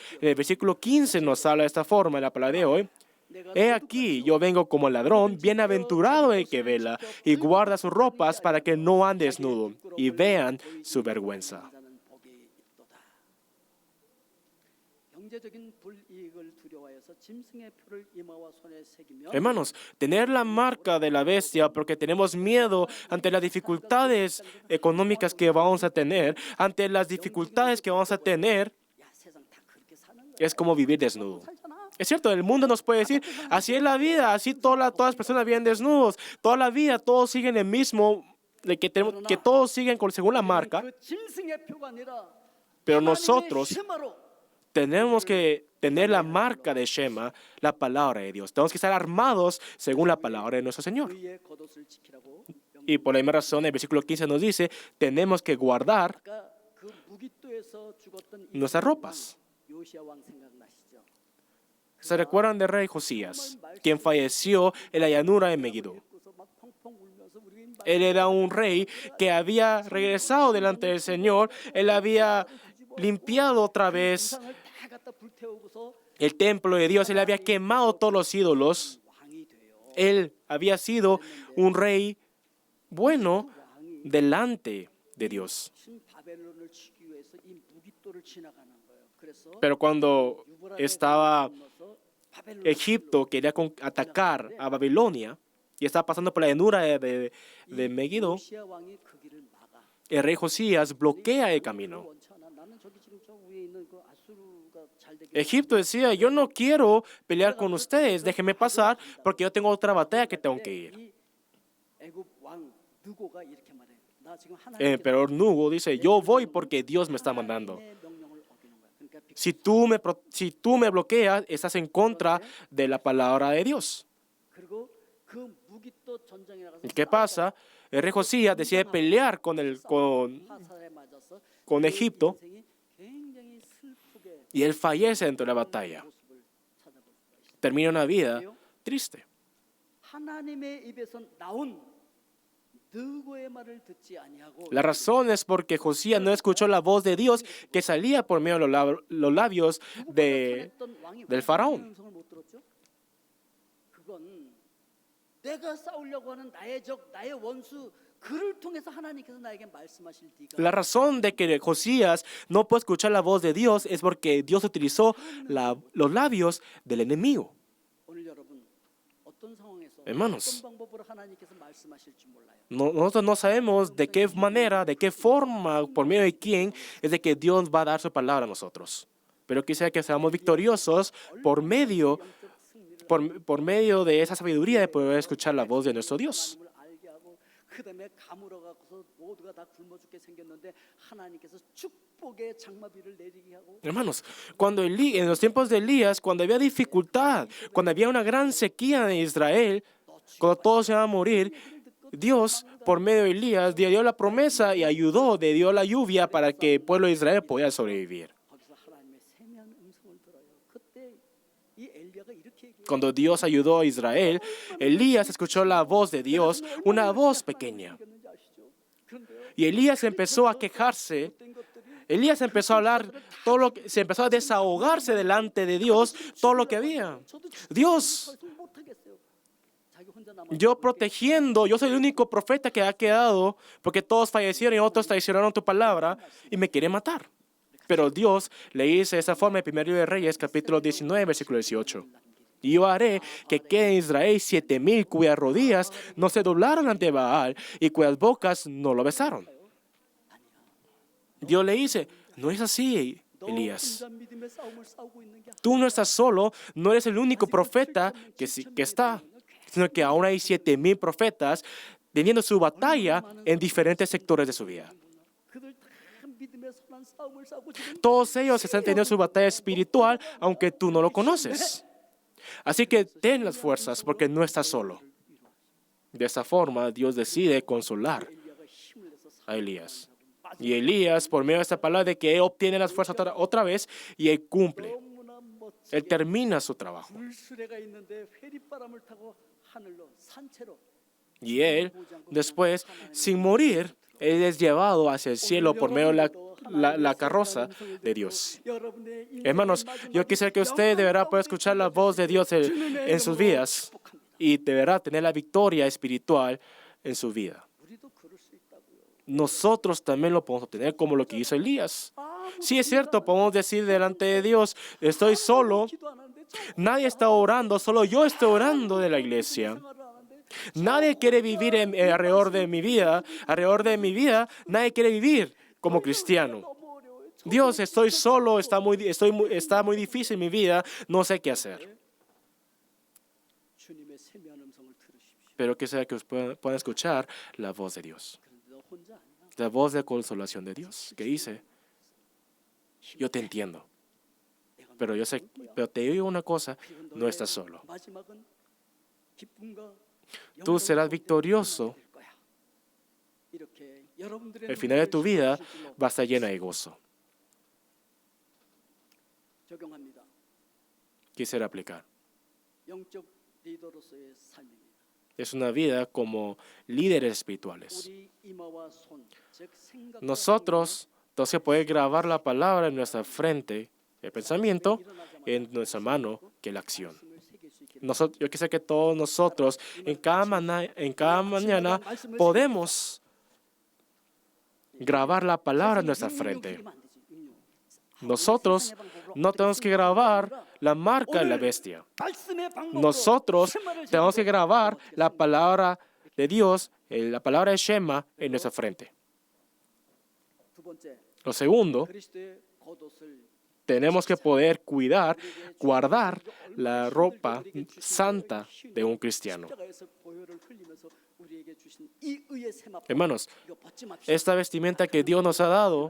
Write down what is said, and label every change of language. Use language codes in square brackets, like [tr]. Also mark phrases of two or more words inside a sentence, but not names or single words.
[es] En el versículo 15 nos habla de esta forma en la palabra de hoy. He aquí, yo vengo como ladrón, bienaventurado el que vela y guarda sus ropas para que no ande desnudo y vean su vergüenza. [ko] 경제적인 불이익을 두려워해서 짐승의 표를 이마와 손에 새기며 [es] Hermanos, tener la marca de la bestia porque tenemos miedo ante las dificultades económicas que vamos a tener, ante las dificultades que vamos a tener, [ko] 야, 세상 다 그렇게 사는 거야. [es] es como vivir desnudo. [ko] 살잖아. [es] Es cierto, el mundo nos puede decir, así es la vida, así todas las personas viven desnudos, toda la vida todos siguen el mismo, de que todos siguen según la marca, [ko] 그 짐승의 표가 아니라 [es] pero [ko] 하나님의 [es] nosotros [ko] 쉐마로 [es] tenemos que tener la marca de Shema, la palabra de Dios. Tenemos que estar armados según la palabra de nuestro Señor. [ko] 의의 겉옷을 지키라고. [es] Y por la misma razón, el versículo 15 nos dice, tenemos que guardar [ko] 아까 그 무기토에서 죽었던 이 [es] nuestras ropas. [ko] 요시야 왕 생각나시죠? [es] ¿Se recuerdan del rey Josías, quien falleció en la llanura de Megiddo? [ko] 그래서 막 펑펑 울면서 우리 [es] Él era un rey que había regresado delante del Señor. Él había limpiado otra vez [ko] 상을 다 갖다 불태우고서 [es] el templo de Dios. Él había quemado todos los ídolos. [ko] 왕이 돼요. [es] Él había sido un rey bueno delante de Dios. [ko] 신 바벨론을 치기 위해서 이 무기토를 지나가는 거예요. 그래서 [es] Pero cuando estaba [ko] 건너서 바벨론 [es] Egipto, quería atacar a Babilonia y estaba pasando por la llanura de Megiddo, [ko] 요시야 왕이 그 길을 막아. [es] el rey Josías bloquea el camino. [ko] 원치 않아. 나는 저기 지금 저 위에 있는 그 아수르가 잘 되게. [es] Egipto decía, yo no quiero pelear con ustedes, déjenme pasar porque yo tengo otra batalla que tengo que ir. [ko] 이 애굽 왕 느고가 이렇게 말해. 나 지금 [es] El [ko] 하나님께 [es] emperador Nugo dice, yo voy porque Dios me está mandando. [ko] 하나님의 명령을 어기는 거야. 그러니까 [es] Si tú me bloqueas, estás en contra de la palabra de Dios. [ko] 그리고 그 무기토 전쟁에 나가서 [es] ¿Y qué pasa? El rey Josías decide pelear con [ko] 화살에 맞아서 [es] con Egipto [ko] 인생이 굉장히 슬프게 [es] y él fallece dentro de la batalla. [ko] 모습을 찾아볼 수가 있어요. [es] Termina una vida triste. [ko] 하나님의 입에서 나온 느고의 말을 듣지 아니하고 [es] La razón es porque Josías no escuchó la voz de Dios que salía por medio de los labios del faraón. [ko] 음성을 못 들었죠? 그건 내가 싸우려고 하는 나의 적, 나의 원수 그를 통해서 하나님께서 나에게 말씀하실 네가 [es] La razón de que Josías no puede escuchar la voz de Dios es porque Dios utilizó los labios del enemigo. [ko] 오늘 여러분 어떤 상황에서 [es] Hermanos, [ko] 어떤 방법으로 하나님께서 말씀하실지 몰라요. [es] nosotros no sabemos de qué manera, de qué forma, por medio de quién es de que Dios va a dar su palabra a nosotros. Pero quisiera que seamos victoriosos por medio de esa sabiduría de poder escuchar la voz de nuestro Dios. [ko] 하나님을 알게 하고 그다음에 가물어 갖고서 모두가 다 굶어 죽게 생겼는데 하나님께서 축복의 장마비를 내리게 하고 [es] Hermanos, en los tiempos de Elías, cuando había dificultad, cuando había una gran sequía en Israel, cuando todos se iban a morir, Dios, por medio de Elías, dio la promesa y dio la lluvia para que el pueblo de Israel pudiera sobrevivir. [ko] 거기서 하나님의 세미한 음성을 들어요. 그때 이 엘리야가 이렇게 얘기해요. [es] Cuando Dios ayudó a Israel, Elías escuchó la voz de Dios, una voz pequeña. [ko] 생겼는지 아시죠? 그런데요. [es] Y Elías empezó a quejarse. [ko] 된 것들이 [es] Elías empezó a hablar, se empezó a desahogarse delante de Dios todo lo que había. Dios, [ko] 더 이상 못 하겠어요. 자기 혼자 남아. [es] yo soy el único profeta que ha quedado porque todos fallecieron y otros traicionaron tu palabra y me quieren matar. Pero Dios le dice de esa forma en 1 Libro de Reyes, capítulo 19, versículo 18. Y yo haré que quede en Israel 7,000 cuyas rodillas no se doblaron ante Baal y cuyas bocas no lo besaron. Dios le dice, no es así, [ko] 너 [es] Elías. [ko] 혼자 믿음의 싸움을 싸우고 있는 게 [es] Tú no estás solo, no eres el único profeta que está, sino que aún hay 7,000 profetas teniendo su batalla en diferentes sectores de su vida. [ko] 그들 다 믿음의 선한 싸움을 싸우고 지금 [es] Todos ellos están teniendo su batalla espiritual, aunque tú no lo conoces. Así que ten las fuerzas, porque no estás solo. De esa forma, Dios decide consolar [ko] 엘리야가 힘을 내서 [es] a Elías. Y Elías, por medio de esta palabra, de que él obtiene las fuerzas otra vez y él cumple. [ko] 너무나 [es] Él [ko] 멋지게 [es] termina su trabajo. [ko] 물수레가 있는데 회리바람을 타고 하늘로 산채로 [es] Y él, después, sin morir, él es llevado hacia el cielo por medio de la carroza de Dios. [ko] 여러분의 인생의 [es] Hermanos, yo quisiera que usted de verdad pueda escuchar la voz de Dios en sus vidas y de verdad tener la victoria espiritual en su vida. [ko] 우리도 그럴 수 있다고요. [es] Nosotros también lo podemos obtener como lo que hizo Elías. Sí, es cierto, podemos decir delante de Dios, estoy solo, [ko] 기도 안 하는데 저 [es] nadie está orando, solo yo estoy orando de la iglesia. [ko] 생활을 하는데 [es] Nadie quiere vivir alrededor de mi vida. Alrededor de mi vida, nadie quiere vivir como cristiano. [ko] 너무 어려워요. [es] Dios, estoy solo, está muy difícil mi vida, no sé qué hacer. [ko] 주님의 세미한 음성을 들으십시오. [es] Pero que sea que puedan escuchar la voz de Dios. [ko] 그런데 너 혼자 아니야. [es] La voz de consolación de Dios, que dice, yo te entiendo, pero te digo una cosa, [ko] 그리고 [es] no [ko] 너의 [es] estás solo. [ko] 마지막은 기쁨과 [es] Tú serás [ko] 영광과 [es] victorioso. [ko] 될 거야. 이렇게 여러분들의 [es] El final de tu vida [ko] 눈물을 씻으실 줄로 [es] va a estar llena de gozo. [ko] 적용합니다. [es] Quisiera aplicar. [ko] 영적 리더로서의 삶입니다. [es] Es una vida como líderes espirituales. [ko] 우리 이마와 손, 즉 생각과 [es] Nosotros, entonces, poder grabar la palabra en nuestra frente, el pensamiento, en nuestra mano, que la acción. [ko] 말씀을 새길 수 있기를 [es] Yo quisiera que todos nosotros, en cada mañana, podemos grabar la palabra en nuestra frente. Nosotros no tenemos que grabar la marca de la bestia. [ko] 말씀의 방법으로 [es] Nosotros [ko] 쉐마를 [es] tenemos que [ko] 제대로 [es] grabar la [ko] 먹겠습니다. [es] palabra de Dios, la palabra de Shema en nuestra frente. [ko] 두 번째, [es] Lo segundo, [ko] 그리스도의 겉옷을 [es] tenemos que poder guardar la ropa santa de un cristiano. [ko] 십자가에서 보혈을 흘리면서 우리에게 주신 이 의의 세마포 [es] Hermanos, [ko] 이거 벗지 맙시다. [es] esta vestimenta que Dios nos ha dado,